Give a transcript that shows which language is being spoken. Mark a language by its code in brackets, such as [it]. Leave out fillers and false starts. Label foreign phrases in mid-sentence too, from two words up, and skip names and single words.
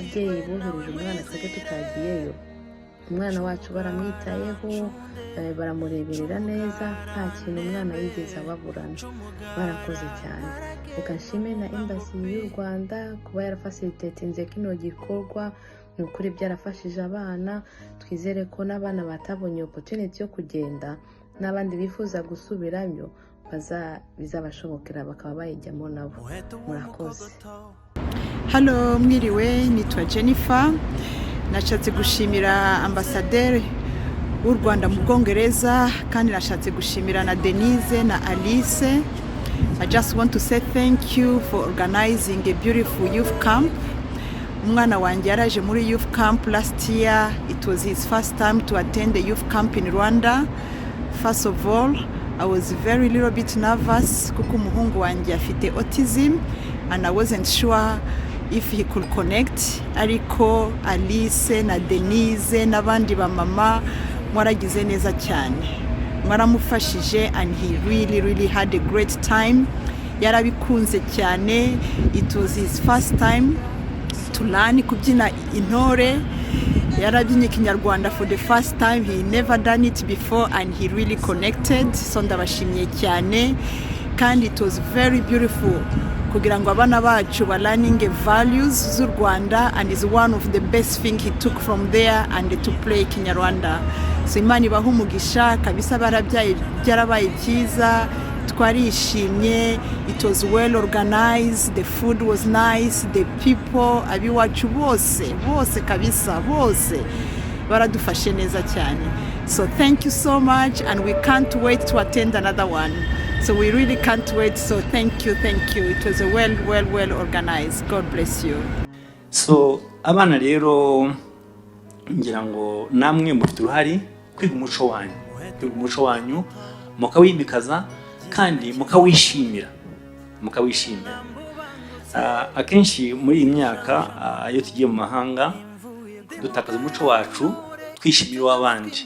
[rw] N'ababyeyi bohereje umwana twebwe tutagiyeyo, umwana wacu baramwitayeho baramureberera neza nta kintu umwana yigeze ababurana barakoze cyane reka nshime na embassy y'u Rwanda kuba yarafacilitatinze kino gikorwa ni ukuri byarafashije abana twizere ko n'abana batabonye opportunity yo kugenda n'abandi bifuza gusubirayo bizabashobokera bakaba bayijyamo nabo murakoze. Halo mwiriwe nitwa Jennifer nashatse gushimira ambasaderi w'u Rwanda mu Bwongereza kandi nashatse gushimira na Denise na Alice. [en] I just want to say thank you for organizing a beautiful youth camp. [rw] Umwana wanjye yaraje muri [en] youth camp last year. It was his first time to attend a youth camp in Rwanda. First of all, I was very little bit nervous [rw] kuko umuhungu wanjye afite [en] autism and I wasn't sure if he could connect. [rw] Ariko Alice na Denise n'abandi ba mama mwaragize neza cyane mwaramufashije [en] and he really had a great time. [rw] Yarabikunze cyane. [en] It was his first time to learn [rw] kubyina intore. Yarabyinnye Kinyarwanda [en] for the first time. He never done it before and he really connected. So [rw] ndabashimye cyane kandi [en] it was very beautiful [rw] kugira ngo abana bacu ba [en] learning values z'u Rwanda and is one of the best thing he took from there and to play Kinyarwanda. [rw] So Imana ibaha umugisha kabisa barabyaye byarabaye byiza twarishimye. [en] It was well organized, the food was nice, the people [rw] abiwacu bose kabisa bose baradufashe neza cyane. [en] So thank you so much and we can't wait to attend another one. So we really can't wait. So thank you. It was a well organized. God bless you. [rw] So abana rero ngira ngo namwe mufite uruhari kwiga umuco wanyu mukawimikaza kandi mukawishimira akenshi muri iyi myaka iyo tugiye mu mahanga dutakaza umuco wacu twishimira w'abandi.